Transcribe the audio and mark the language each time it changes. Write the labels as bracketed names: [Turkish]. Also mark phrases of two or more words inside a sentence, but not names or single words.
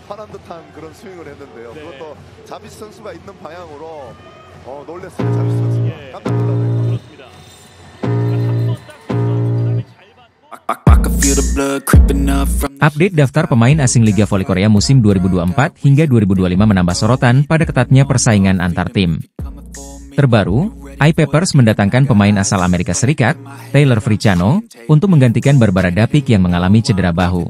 [Korean] 화난 듯한 그런 스윙을 했는데요. 네. 그것도 자비스 선수가 있는 방향으로 놀랬어요. 자비스 선수가 깜짝 놀랐네요. 그렇습니다. [Indonesian] Update daftar pemain asing Liga Voli Korea musim 2024 hingga 2025 menambah sorotan pada ketatnya persaingan antar tim. Terbaru, iPapers mendatangkan pemain asal Amerika Serikat, Taylor Fricciano, untuk menggantikan Barbara Dapik yang mengalami cedera bahu.